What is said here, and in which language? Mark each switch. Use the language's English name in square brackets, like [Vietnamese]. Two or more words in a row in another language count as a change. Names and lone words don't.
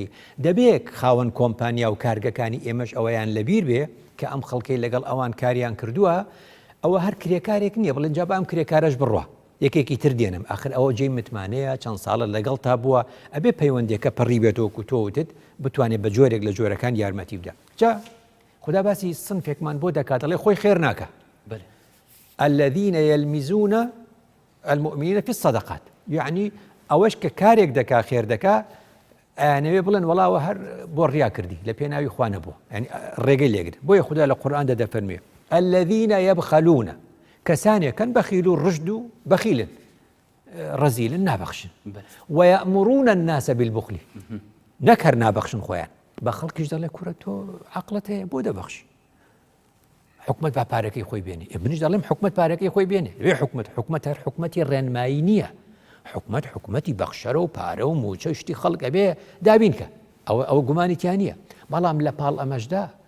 [Central Kurdish] دەبێت خاوەن کۆمپانیا و کارگەکانی ئێمەش ئەوەیان لەبیر بێ کە ئەم خەڵکەی لەگەڵ ئەوان کاریان کردووە ئەوە هەر کرێکارێک نییە بڵێن جا بە ئەم کرێکارەش بڕوە یەکێکی تر دێنم آخر ئەوە جێی متمانەیە چەند ساڵە لەگەڵ تا بووە ئەبێ پەیوەندێکە پڕی بێتەوەکو تۆوتت بتوانێت بە جۆرێک لە جۆرەکان یارمەتی بدە جا خدا باسی سنفێکمان بۆ دەکات دەڵێ خۆی خێر ناکە [Arabic] الذين يلمزون المؤمنين في الصدقات [Central Kurdish] يعني ئەوەش کە کارێک دەکا خێر دەکا ئەیانەوێ بڵێن وەڵاوە هەر بۆ ڕیا کردی لە پێناوی خوا نەبووە ینی ڕێگەی لێگرت بۆیە خدا لە قورئاندا دەفەرمێ [Arabic] الذين يبخلون [Central Kurdish] کەسانێکن بەخیل و ڕژد و بەخیلن ڕەزیلن نابەخشن [Arabic] ويأمرون الناس بالبخل [Central Kurdish] نەک هەر نابەخشن خۆیان بە خەڵکیش دەڵێ کوڕە تۆ عەقڵت هەیە بۆ دەبەخشی حکومت با پارەکەی خۆی بێنێ منیش دەڵێم حکومت پارەکەی خۆی بێنێ وێ حکومت هەر حکومەتی ڕێنمایی نییە حکومەتی بەخشەرە و پارە و موچە شتی خەڵک ئەبێ دابینکە ئەوە گومانیتیان نییە بەڵام لە پاڵ ئەمەشدا